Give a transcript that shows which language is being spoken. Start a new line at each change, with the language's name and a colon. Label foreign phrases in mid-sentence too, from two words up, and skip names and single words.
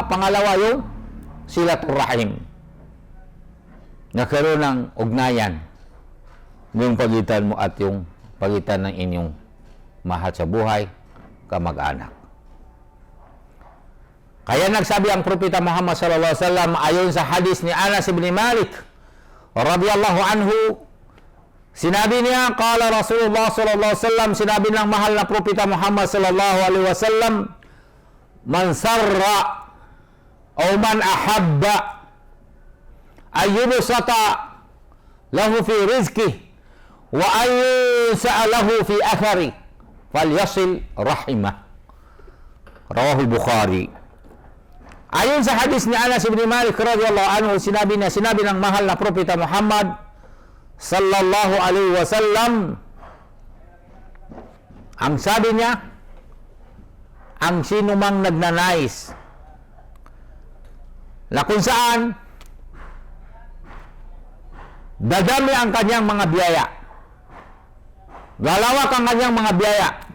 Filipino: Pangalawa, yung
Arabic: صلة الرحم,
Filipino: nagkaroon ng ugnayan yung pagitan mo at yung pagitan ng inyong mahal sa buhay, kamag-anak. Kaya nagsabi ang Propeta Muhammad
Arabic: صلى الله عليه وسلم
Filipino: ayon sa hadis ni Anas ibn Malik
Arabic: رضي الله عنه,
Filipino: sinabi niya,
Arabic: قال رسول الله صلى الله عليه وسلم,
Filipino: sinabi ng mahal na Propeta Muhammad
Arabic: صلى الله عليه وسلم, من سره o من أحب أن يبسط له في رزقه وأن ينسأ له في أثره فليصل رحمه. رواه البخاري.
Filipino: Ayon sa hadis ni Anas bin Malik
Arabic: رضي الله عنه,
Filipino: sinabi ng mahal na propeta Muhammad
Arabic: صلى الله عليه وسلم,
Filipino: ang sabi niya, ang sinumang nagnanais na kung saan dadami ang kanyang mga biyaya, lalawak ang kanyang mga biyaya,